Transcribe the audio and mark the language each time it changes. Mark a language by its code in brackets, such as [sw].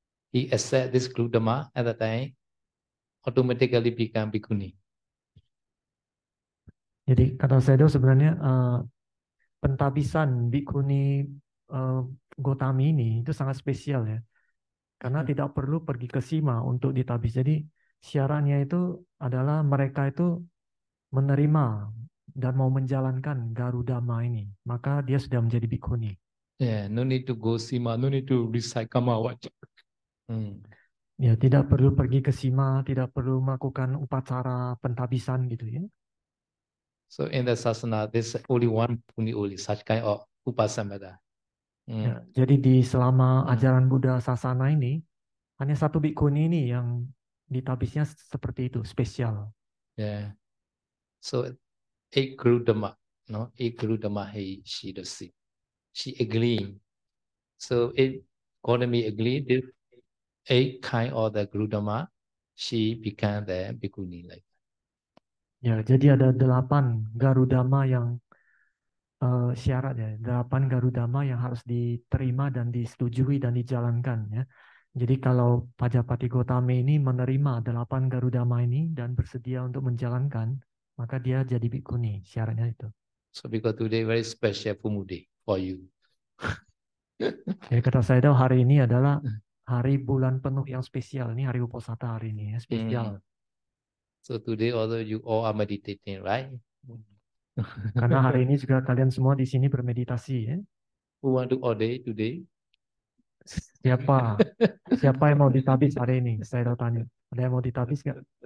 [en] He accept this Guru Dhamma at the time, automatically become Bhikkhuni. [id] Jadi kata Sayadaw sebenarnya pentabisan Bhikkhuni Gautami ini itu sangat spesial ya. Karena tidak perlu pergi ke Sima untuk ditabis. Jadi syaratnya itu adalah mereka itu menerima dan mau menjalankan Garudama ini. Maka dia sudah menjadi Bhikkhuni. [en] Yeah, no need to go Sima, no need to recite Kama Vaca. [id] Ya, tidak perlu pergi ke Sima, tidak perlu melakukan upacara pentabisan gitu ya. [en] So in the sasana, there's only one Puni only, such kind of upasamada. [id] Ya, jadi di selama ajaran Buddha Sasana ini, hanya satu bhikkhuni ini yang ditabisnya seperti itu, spesial. [en] Yeah. So eight Guru Dhamma, no? Eight Guru Dhamma she does see. She agreed. So it Gautami agreed this 8 kind of the Guru Dhamma, she became the Bhikkhuni like that. [id] Ya, jadi ada 8 Garudama yang syarat ya, 8 Garudama yang harus diterima dan disetujui dan dijalankan ya. Jadi kalau Pajapati Gautami ini menerima 8 Garudama ini dan bersedia untuk menjalankan, maka dia jadi bhikkhuni, syaratnya itu. [en] So because today very special Pumudi for you. [id] Jadi kata Sayadaw hari ini adalah hari bulan penuh yang spesial. Ini hari Uposatha hari ini ya, spesial. [en] So today although you all are meditating, right? [id] Karena hari ini juga kalian semua di sini bermeditasi ya. [en] Who want to order today? [id] Siapa yang mau ditabis hari ini? Sayadaw tanya. Ada yang mau ditapis nggak?